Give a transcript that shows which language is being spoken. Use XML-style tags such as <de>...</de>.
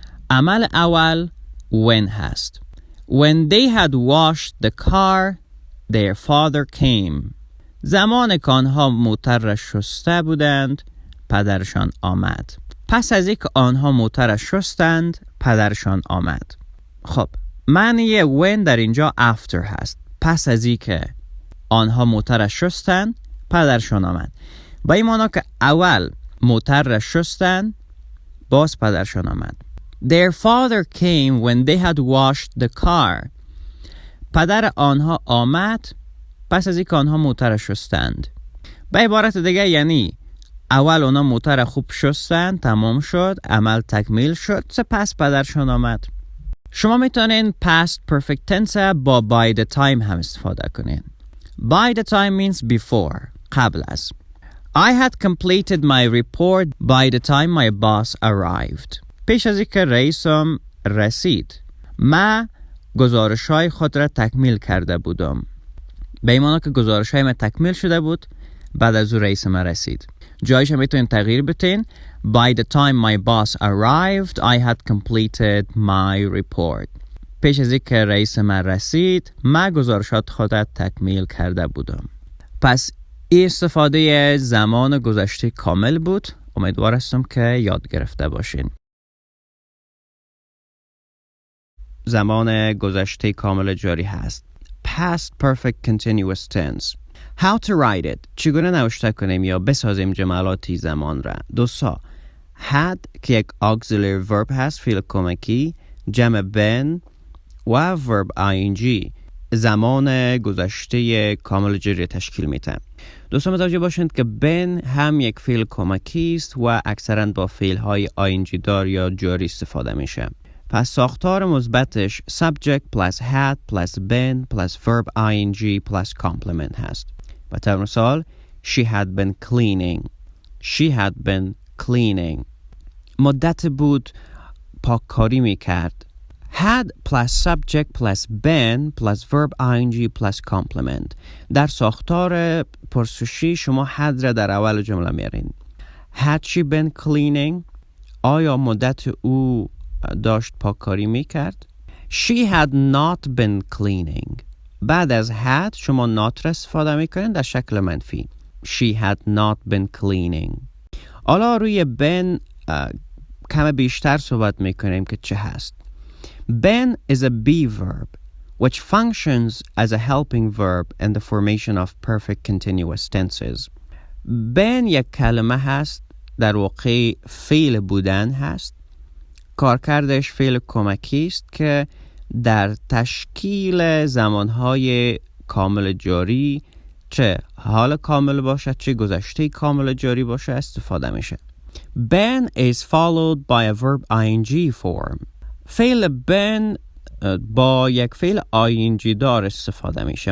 <fa>عمل اول when هست.</fa> <en>When they had washed the car, their father came.</en> <fa>زمان که آنها موتر را شسته بودند پدرشان آمد. پس از اینکه آنها موتر را شستند پدرشان آمد. خب معنی when در اینجا after هست. پس از اینکه آنها موتر را شستند پدرشان آمد. با این معنی که اول موتر را شستند باز پدرشان آمد.</fa> <en>Their father came when they had washed the car.</en> <fa>پدر آنها آمد پس از اینکه آنها موتر شستند. به عبارت دیگه یعنی اول آنها موتر خوب شستند، تمام شد، عمل تکمیل شد، سپس پدرشان آمد. شما میتونین past perfect tense با by the time هم استفاده کنین.</fa> <en>By the time means before،</en> <fa>قبل از.</fa> <en>I had completed my report by the time my boss arrived.</en> <fa>پیش از اینکه رئیسم رسید من گزارش‌های خود را تکمیل کرده بودم. به این معنی که گزارش‌های من تکمیل شده بود بعد از او رئیس من رسید. جایش هم میتونین تغییر بتین.</fa> <en>By the time my boss arrived, I had completed my report.</en> <fa>پیش از اینکه رئیس من رسید من گزارشات خود را تکمیل کرده بودم. پس این استفاده زمان گذشته کامل بود. امیدوار هستم که یاد گرفته باشین. زمان گذشته کامل جاری هست.</fa> <en>Past perfect continuous tense. How to write it.</en> <fa>چگونه نوشته کنیم یا بسازیم جملاتی زمان را. دوستا had که یک auxiliary verb هست، فعل کمکی، جمع been و verb ing زمان گذشته کامل جاری تشکیل میده. دوستان متوجه باشند که been هم یک فعل کمکی است و اکثرا با فعل های ing دار یا جاری استفاده میشه. پس ساختار مثبتش</fa> <en>subject plus had plus been plus verb ing plus complement هست.</en> <fa>به طور مثال</fa> <en>she had been cleaning. She had been cleaning.</en> <fa>مدت بود پاککاری میکرد.</fa> <en>had plus subject plus been plus verb ing plus complement.</en> <fa>در ساختار پرسشی شما had را در اول جمله میارین.</fa> <en>Had she been cleaning؟</en> <fa>آیا مدت او داشت پاککاری میکرد؟</fa> <en>She had not been cleaning.</en> <fa>بعد از had شما not را استفاده میکنین در شکل منفی.</fa> <en>She had not been cleaning.</en> <fa>حالا روی been کم بیشتر صحبت میکنیم که چه هست.</fa> <en>Been is a be verb which functions as a helping verb in the formation of perfect continuous tenses.</en> <fa>been یک کلمه هست، در واقع فعل بودن هست. کارکردش فعل کمکی است که در تشکیل زمانهای کامل جاری چه حال کامل باشد چه گذشته کامل جاری باشه استفاده میشه.</fa> <en>been is followed by a verb ing form.</en> <fa>فعل been با یک فعل ing دار استفاده میشه.</fa>